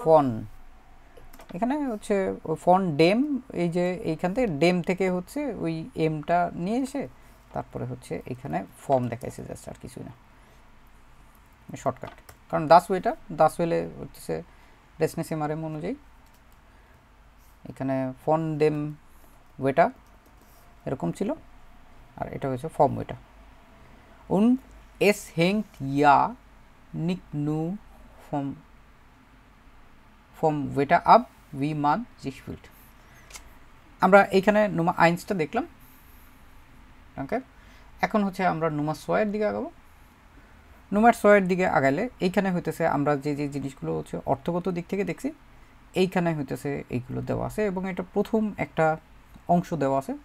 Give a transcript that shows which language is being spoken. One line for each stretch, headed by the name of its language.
Bangla: Von, এখানে হচ্ছে von Dame, এই যে এইখান থেকে ডেম থেকে হচ্ছে ওই এমটা নিয়ে এসে তারপরে হচ্ছে এখানে ফর্ম দেখাইছে, জাস্ট আর কিছুই না, শর্টকাট। কারণ দাস ওয়েলে হচ্ছে রেসনেস এমআরএম অনুযায়ী এখানে ফন ডেম ওয়েটা এরকম ছিল, আর এটা হচ্ছে form ওয়েটা।
German: Und es hängt ja nicht nur vom Wetter ab, wie man sich fühlt.
Bangla: আমরা এইখানে নুমা আইন্সটা দেখলাম, ওকে। এখন হচ্ছে আমরা নুমা সোয়ের দিকে আগাবো। নুমার সোয়ের দিকে আগালে এইখানে হইতেছে আমরা যে যে জিনিসগুলো হচ্ছে অর্থগত দিক থেকে দেখছি, এইখানে হইতেছে এইগুলো দেওয়া আছে, এবং এটা প্রথম একটা অংশ দেওয়া আছে।